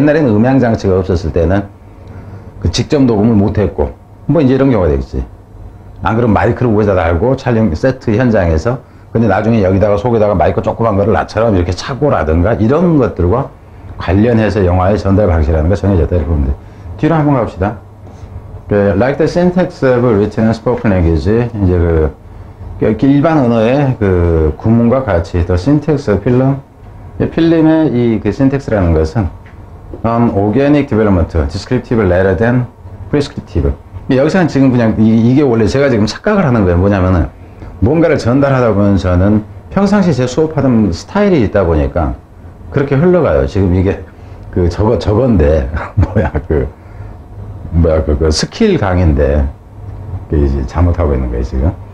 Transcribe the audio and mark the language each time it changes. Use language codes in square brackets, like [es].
[ko] 옛날에는 음향 장치가 없었을 때는 그 직접 녹음을 못했고 뭐 이제 이런 경우가 되겠지. 안 그러면 마이크를 위에다 달고 촬영 세트 현장에서 근데 나중에 여기다가 속에다가 마이크 조그만 거를 나처럼 이렇게 차고라든가 이런 것들과 관련해서 영화의 전달 방식이라는 게 정해졌다 이렇게 보면 돼. 뒤로 한번 갑시다. [en] Like the syntax of written and spoken language, [ko] 이제 그 일반 언어의 그 구문과 같이 [en] the syntax of 필름, [ko] 필름의 이 그 syntax라는 것은 [en] organic development, descriptive rather than prescriptive. [ko] 여기서는 지금 그냥 이게 원래 제가 지금 착각을 하는 거예요. 뭐냐면은 뭔가를 전달하다 보면 저는 평상시 제 수업하던 스타일이 있다 보니까 그렇게 흘러가요. 지금 이게 그 저건데 그 스킬 강의인데 이제 잘못하고 있는 거예요 지금.